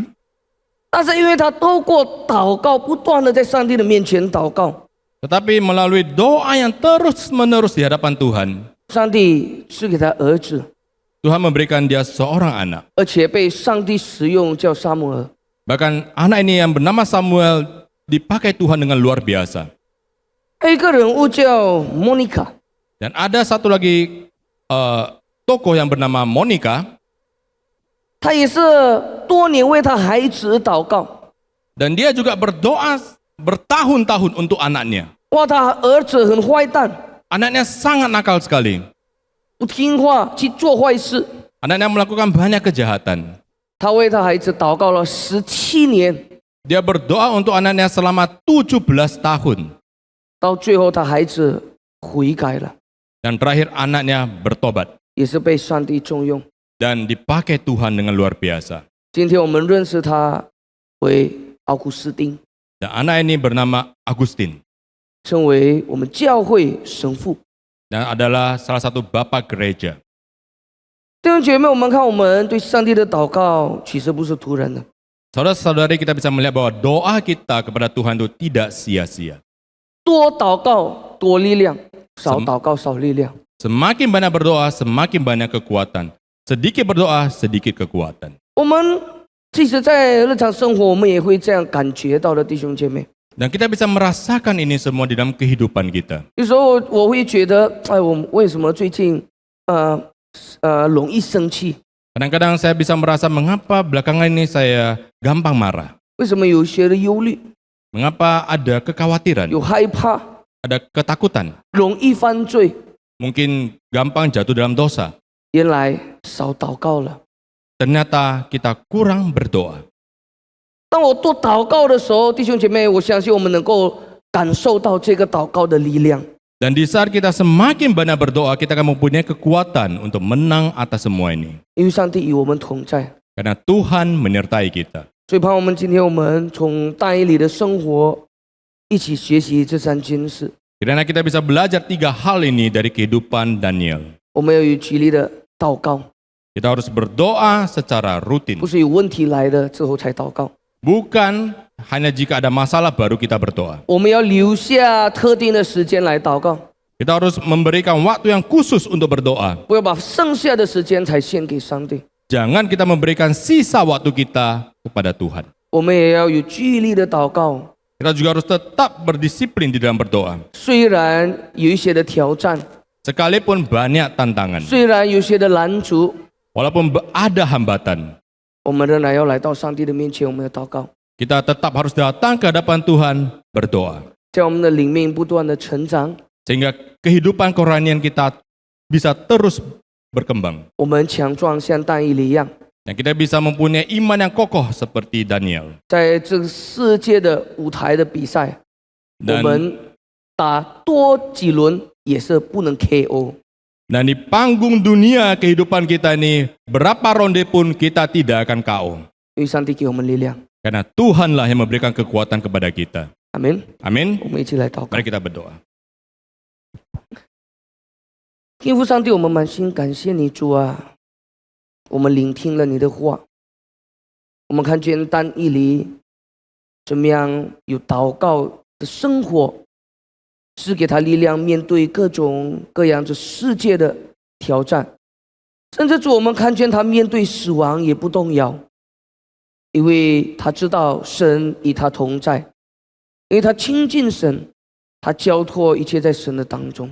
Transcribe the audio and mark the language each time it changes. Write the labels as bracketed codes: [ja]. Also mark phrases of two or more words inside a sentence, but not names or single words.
[zh] 但是因为她透过祷告，不断的在上帝的面前祷告， [id] Tetapi melalui doa yang terus-menerus di hadapan Tuhan, [zh] 上帝赐给她儿子， [id] Tuhan memberikan dia seorang anak. [zh] 而且被上帝使用，叫撒母耳。 [id] Bahkan anak ini yang bernama Samuel dipakai Tuhan dengan luar biasa. [zh] 还有一个人物叫莫妮卡， [id] Dan ada satu lagi tokoh yang bernama Monica. [zh] 她也是多年为她孩子祷告。 [id] Dan dia juga berdoa bertahun-tahun untuk anaknya. [zh] 哇，她儿子很坏蛋， [id] Anaknya sangat nakal sekali. [zh] 不听话，去做坏事。 [id] Anaknya melakukan banyak kejahatan. [zh] 她为她孩子祷告了17年， [id] Dia berdoa untuk anaknya selama 17 tahun. [zh] 到最后她孩子悔改了， [id] Dan terakhir anaknya bertobat. [zh] 也是被上帝重用。 [id] Dan dipakai Tuhan dengan luar biasa. [zh] 今天我们认识他为奥古斯丁， [id] Dan anak ini bernama Agustin. [zh] 成为我们教会神父。 [id] Dan adalah salah satu bapak gereja. [zh] 弟兄姐妹，我们看我们对上帝的祷告，其实不是突然的。 [id] Saudara-saudari, kita bisa melihat bahwa doa kita kepada Tuhan itu tidak sia-sia. [zh] 多祷告多力量，少祷告少力量。 [id] Semakin banyak berdoa, semakin banyak kekuatan. Sedikit berdoa, sedikit kekuatan. [zh] 我们即使在日常生活，我们也会这样感觉到的，弟兄姐妹。 [id] Dan kita bisa merasakan ini semua di dalam kehidupan kita. [zh] 有时候我会觉得，哎，我为什么最近容易生气？ [id] Kadang-kadang saya bisa merasa mengapa belakangan ini saya gampang marah. [zh] 为什么有些的忧虑， [id] Mengapa ada kekhawatiran, [zh] 有害怕， [id] ada ketakutan. [zh] 容易犯罪？ [id] Mungkin gampang jatuh dalam dosa. [zh] 原来少祷告了。 [id] Ternyata kita kurang berdoa. [zh] 当我多祷告的时候，弟兄姐妹，我相信我们能够感受到这个祷告的力量。 [id] Dan di saat kita semakin banyak berdoa, kita akan mempunyai kekuatan untuk menang atas semua ini. [zh] 因为上帝与我们同在， [id] Karena Tuhan menyertai kita. [zh] 所以盼望我们今天我们从但以理的生活一起学习这三件事。 [id] Kiranya kita bisa belajar 3 hal ini dari kehidupan Daniel. [zh] 我们要有激励的祷告， [id] Kita harus berdoa secara rutin. [zh] 不是有问题来了之后才祷告。 [id] Bukan hanya jika ada masalah baru kita berdoa. [zh] 我们要留下特定的时间来祷告， [id] Kita harus memberikan waktu yang khusus untuk berdoa. [zh] 不要把剩下的时间才献给上帝。 [id] Jangan kita memberikan sisa waktu kita kepada Tuhan. [zh] 我们也要有激励的祷告， [id] Kita juga harus tetap berdisiplin di dalam berdoa. [zh] 虽然有一些的挑战， [id] Sekalipun banyak tantangan. [zh] 虽然有些的拦阻， [id] Walaupun ada hambatan. [zh] 我们仍然要来到上帝的面前，我们要祷告， [id] Kita tetap harus datang ke hadapan Tuhan berdoa. [zh] 在我们的灵命不断的成长， [id] Sehingga kehidupan kerohanian kita bisa terus berkembang. [zh] 我们强壮像但以理一样， [id] Dan kita bisa mempunyai iman yang kokoh seperti Daniel. [zh] 在这个世界的舞台的比赛，我 [id] Dan [zh] 们打多几轮也是不能 KO。 [id] Dan di panggung dunia kehidupan kita ini, berapa ronde pun kita tidak akan KO. [zh] 因为上帝给我们力量。 [id] Karena Tuhanlah yang memberikan kekuatan kepada kita. [zh] 阿门。 [id] Amin. [zh] 我们一起来祷告 [id] Mari。kita berdoa. [zh] 天父上帝，我们满心感谢你，主啊，我们聆听了你的话，我们看见但以理怎么样有祷告的生活，是给他力量面对各种各样的世界的挑战，甚至主我们看见他面对死亡也不动摇，因为他知道神与他同在，因为他亲近神，他交托一切在神的当中。